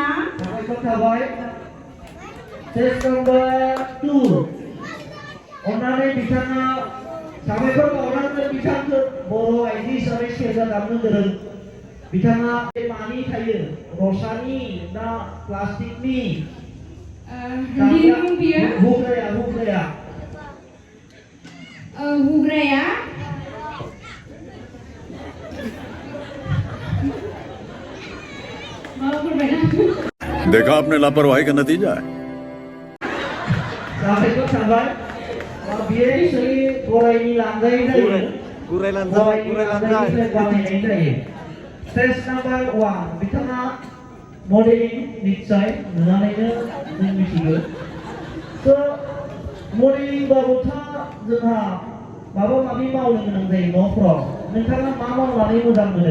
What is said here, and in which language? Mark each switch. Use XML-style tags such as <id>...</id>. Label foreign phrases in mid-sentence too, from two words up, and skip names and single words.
<brx>साबायखर थाबाय सेस नाम्बार 2 अन्नानै बिथाङा साबायखर बावनांगोन बिथांखौ बर' आइजो हिसाबै सेरजा दामनो गोरों बिथाङा बे मानि थायो रसानि ना प्लास्टिकनि दिरुं बियो हुग्राया हुग्राया माबाफोर बायना</brx> <hi>देखा आपने लापरवाही का नतीजा है</hi> <brx>साबायखर थाबाय बियो एक्चुअली गरायनि लांजायै जायो गुराय लांजाय लांजायनिफ्राय बानायनाय जायो</brx> <en>stage number</en> <brx>1 बिथाङा मडेलिं निश्चय नुनानैनो जों मिथिगौ मडेलिं बाबोथ' जोंहा माबा माबि मावनो गोनां जायो न'फ्राव नोंथाङा मा मावनानै मोजां मोनो</brx>